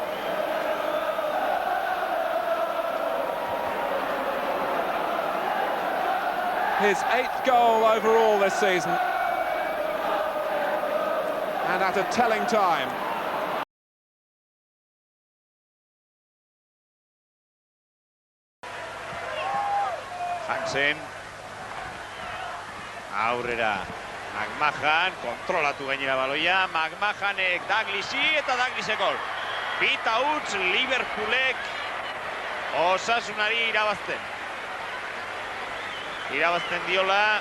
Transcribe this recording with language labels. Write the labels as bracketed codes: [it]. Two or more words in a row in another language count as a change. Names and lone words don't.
[en] His 8th goal overall this season, and at a telling time. [eu] Hansen aurrera McMahon kontrolatu gainera baloia. McMahonek Dalglishi eta Dalglishek gol. Bita huts Liverpoolek Osasunari irabazten diola.